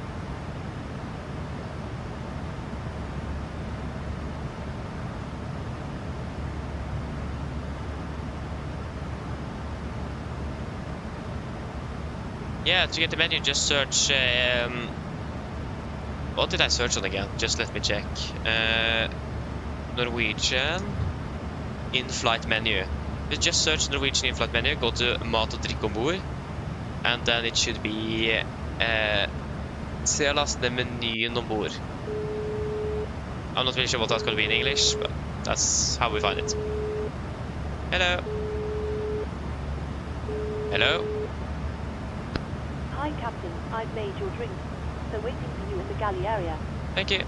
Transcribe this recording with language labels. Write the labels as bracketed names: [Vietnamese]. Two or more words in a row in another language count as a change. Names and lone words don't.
[English] Yeah, to get the menu, just search. What did I search on again? Just let me check. Norwegian in-flight menu. Just search Norwegian in-flight menu, go to [Norwegian] mat og drikke ombord, [English] and then it should be [Norwegian] se og laste ned menyen ombord. [English] I'm not really sure what that's going to be in English, but that's how we find it. Hello. Hello. Hi, Captain. I've made your drink. So waiting for you in the galley area. Thank you.